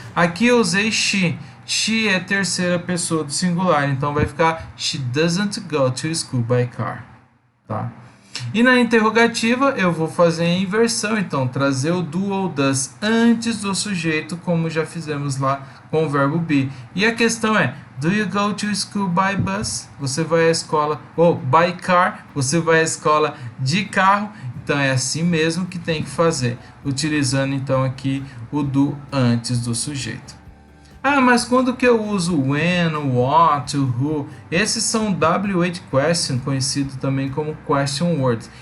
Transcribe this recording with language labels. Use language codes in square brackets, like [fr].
[pt] Aqui eu usei she. She é terceira pessoa do singular, então vai ficar [en] she doesn't go to school by car, [pt] tá? E na interrogativa eu vou fazer a inversão, então trazer o do ou does antes do sujeito, como já fizemos lá com o verbo be. E a questão é, [en] do you go to school by bus? [pt] Você vai à escola, ou [en] by car, [pt] você vai à escola de carro. Então é assim mesmo que tem que fazer, utilizando então aqui o do antes do sujeito. Ah, mas quando que eu uso when, what, who? Esses são W8 question, conhecido também como question words.